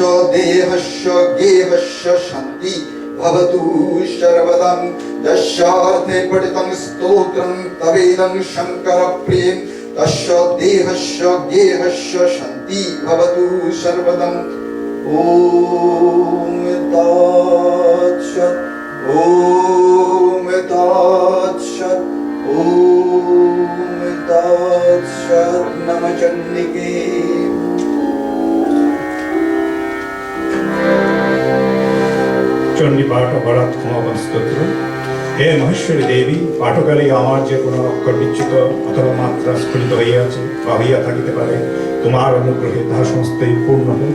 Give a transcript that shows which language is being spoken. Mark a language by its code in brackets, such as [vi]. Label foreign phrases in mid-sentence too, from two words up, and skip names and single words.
[sa] देहस्य गेहस्य शान्ति भवतु सर्वदा यस्यार्थे पठितं स्तोत्रं तवेदं शङ्करप्रियं तस्य देहस्य गेहस्य शान्ति भवतु सर्वदा ॐ तत्सत् ॐ तत्सत् ॐ तत्सत् नमः चण्डिके [bn] চণ্ডী পাঠ অপরাধ ক্ষমাপন স্তোত্র। হে মহেশ্বরী দেবী, পাঠকালে আমার যে কোনো অক্ষর বিচ্যুত অথবা মাত্রা স্ফুলিত হইয়াছে বা হইয়া থাকিতে পারে, তোমার অনুগ্রহে তাহা সমস্তই পূর্ণ হোক।